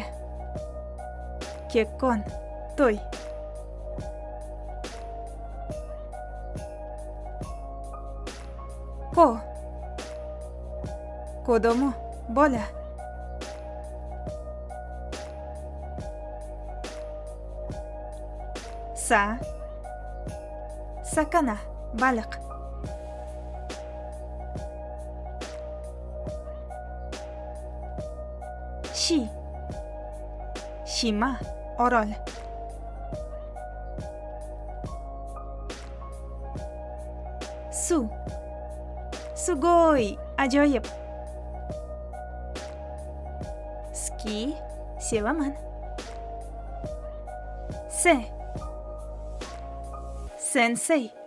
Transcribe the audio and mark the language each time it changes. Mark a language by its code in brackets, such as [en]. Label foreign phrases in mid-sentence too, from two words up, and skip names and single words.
[ja] Kekkon, to'y. Ko. Kodomo, bola. Sa. Sakana, baliq. Shi. Shima, [uz] orol. Su. [ja] Sugoi, ajoyib. Ski, sevaman. Se. Sensei.